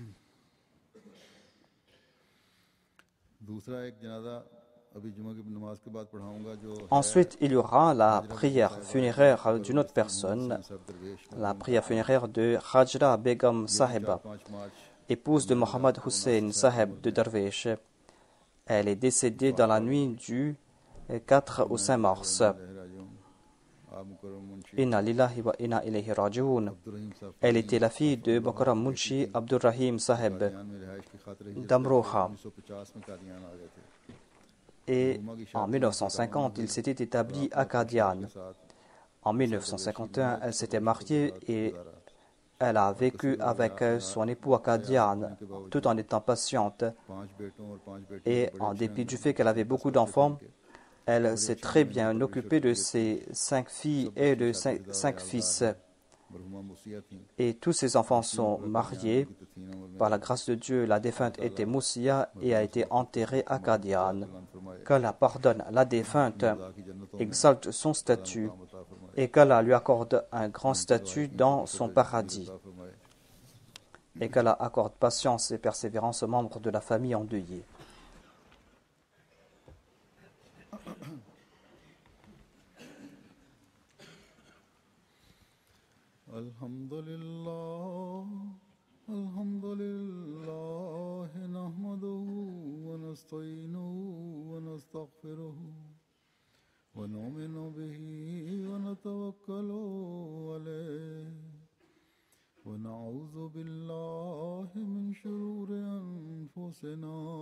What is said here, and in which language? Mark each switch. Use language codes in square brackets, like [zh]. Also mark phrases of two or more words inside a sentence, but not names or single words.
[fr] Ensuite, il y aura la prière funéraire d'une autre personne, la prière funéraire de Hajra Begum Sahiba, épouse de Mohammad Hussein Saheb de Darwish. Elle est décédée dans la nuit du 4 au 5 mars. [ar] إنا لله وإنا إليه راجعون. [fr] Elle était la fille de Mukarram Munshi Abdurrahim Saheb d'Amroha. Et en 1950, il s'était établi à Qadian. En 1951, elle s'était mariée et Elle a vécu avec son époux à Qadian tout en étant patiente. [hi] 5 बेटों और 5 बेटियों [fr] Et en dépit du fait qu'elle avait beaucoup d'enfants, elle s'est très bien occupée de ses 5 filles et de 5 fils. [hi] मरहुमा मुसिया थीं [fr] Et tous ses enfants sont mariés. [hi] की तथीन अमल में [fr] Par la grâce de Dieu, la défunte était Moussia et a été enterrée à Qadian. Qu'Allah pardonne la défunte, [hi] की जन्नतों [fr] exalte son statut et qu'Allah lui accorde un grand statut dans son paradis. [hi] में फरमाए [fr] Et qu'Allah accorde patience et persévérance aux membres de la famille endeuillée. [ar] الحمد لله نحمده ونستعينه ونستغفره ونؤمن به ونتوكل عليه ونعوذ بالله من شرور أنفسنا